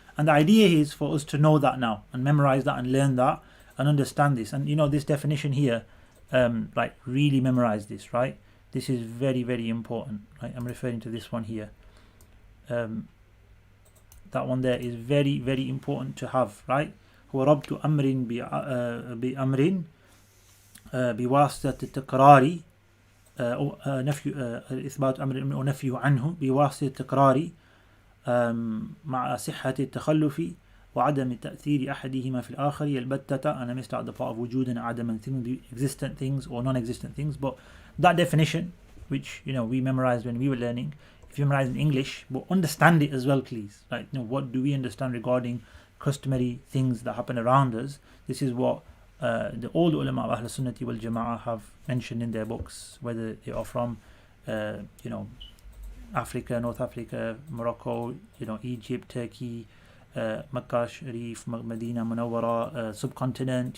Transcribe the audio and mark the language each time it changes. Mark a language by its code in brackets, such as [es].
[en] And the idea is for us to know that now and memorize that and learn that and understand this. And this definition here, really memorize this, right? This is very, very important, right? I'm referring to this one here. That one there is very, very important to have, right? [ar] هو ربط أمر بأمر بواسطة التكرار نفي إثبات أمر ونفيه عنه بواسطة التكرار مع صحة التخلف وعدم تأثير أحدهما في الآخر البتة. [en] And I missed out the part of وجود and عدم, the existent things or non-existent things. But that definition, which we memorized when we were learning, if you memorize in English, but understand it as well, please. Like, what do we understand regarding customary things that happen around us? This is what all the ulama of Ahl Sunnati wal Jama'ah have mentioned in their books, whether they are from Africa, North Africa, Morocco, Egypt, Turkey, Makkah Sharif, Medina Munawwara, subcontinent.